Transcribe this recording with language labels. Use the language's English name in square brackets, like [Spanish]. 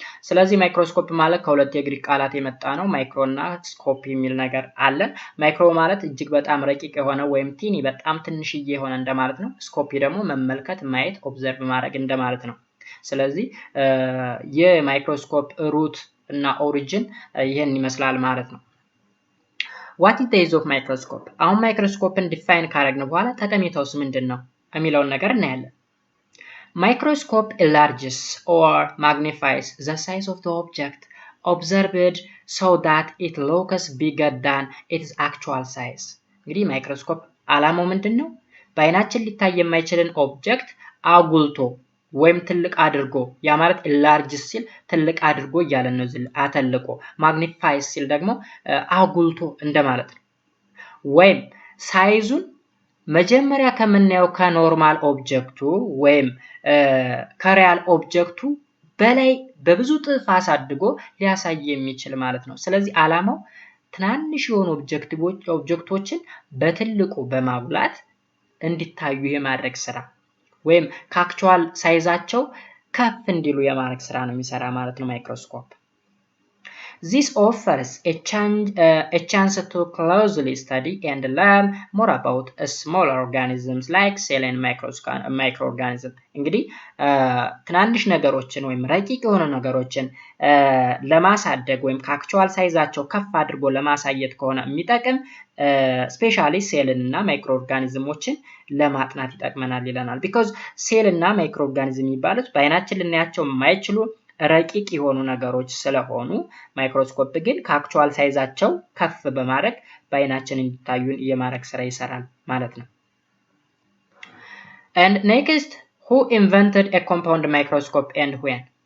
[Amharic] ስለዚህ ማይክሮስኮፕ ማለት ከሁለት የግሪክ ቃላት የመጣ ነው። ማይክሮ እና ስኮፕ የሚል ነገር አለ። ማይክሮ ማለት እጅግ በጣም ረቂቅ የሆነ ወይም ቲኒ በጣም ትንሽዬ የሆነ እንደማለት ነው። ስኮፒ ደግሞ መመልከት፣ ማየት፣ ኦብዘርቭ ማድረግ እንደማለት ነው። ስለዚህ የማይክሮስኮፕ ሩት እና ኦሪጂን ይሄን ይመስላል ማለት ነው። [English] What is the use of microscope? [Amharic] አሁን ማይክሮስኮፕን ዲፋይን ካደረግን በኋላ ጠቀሜታውስ ምንድነው የሚለውን ነገር እናያለን። [English] Microscope enlarges or magnifies the size of the object observed so that it looks bigger than its actual size. [Amharic] እንግዲህ ማይክሮስኮፕ ዓላማው ምንድነው? በአይናችን ሊታይ የማይችልን ኦብጀክት አጉልቶ ወይም ትልቅ አድርጎ ያ ማለት enlarge ሲል ትልቅ አድርጎ እያለን ነው ዝል አተልቆ magnify ሲል ደግሞ አጉልቶ እንደማለት ነው። ወይም ሳይዙን መጀመሪያ ከምናየው ከኖርማል ኦብጀክቱ ወይም ከሪያል ኦብጀክቱ በላይ በብዙ ጥፍ አሳድጎ ሊያሳይ የሚችል ማለት ነው። ስለዚህ ዓላማው ትናንሽ የሆኑ ኦብጀክቶችን በትልቁ በማጉላት እንዲታዩ የማድረግ ስራ ወይም ከአክቹዋል ሳይዛቸው ከፍ እንዲሉ የማድረግ ስራ ነው የሚሰራ ማለት ነው ማይክሮስኮፕ። [English] This offers a chance to closely study and learn more about smaller organisms like cell and microorganisms. [Amharic] እንግዲህ ትናንሽ ነገሮችን ወይም ረቂቅ የሆኑ ነገሮችን ለማሳደግ ወይም ከአክቹዋል ሳይዛቸው ከፍ አድርጎ ለማሳየት ከሆነ የሚጠቅም ስፔሻሊ ሴልን እና ማይክሮ ኦርጋኒዝሞችን ለማጥናት ይጠቅመናል ይለናል። ቢኮዝ ሴል እና ማይክሮ ኦርጋኒዝም የሚባሉት በአይናችን ልናያቸው የማይችሉ ረቂቅ የሆኑ ነገሮች ስለሆኑ ማይክሮስኮፕ ግን ከአክቹዋል ሳይዛቸው ከፍ በማድረግ በአይናችን እንዲታዩን የማድረግ ስራ ይሰራል ማለት ነው። [English] And next, who invented a compound microscope and when?